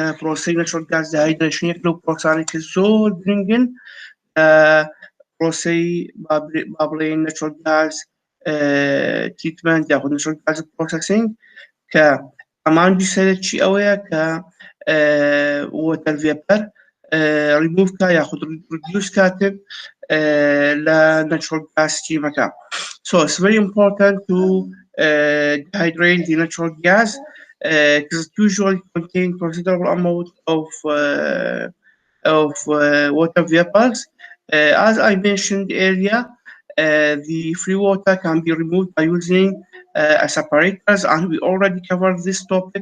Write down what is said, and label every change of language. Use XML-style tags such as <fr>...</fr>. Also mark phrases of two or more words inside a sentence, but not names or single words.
<ckb>پرۆسەی</ckb> <en>natural gas dehydration</en> <ckb>یەک لەو پرۆسانێک کە زۆر گرنگن پرۆسەی با بڵێین</ckb> <en>natural gas treatment</en> <ckb>یاخود</ckb> <en>natural gas processing</en> <ckb>کە ئەمانجی سەرەکی ئەوەیە کە</ckb> <en>water vapor remove</en> <ckb>کا یاخود ریدیوس کاتێک لە</ckb> <en>natural gas stream. So it's very important to dehydrate the natural gas because it usually contains considerable amount of water vapors. As I mentioned earlier, the free water can be removed by using separators, and we already covered this topic.</en>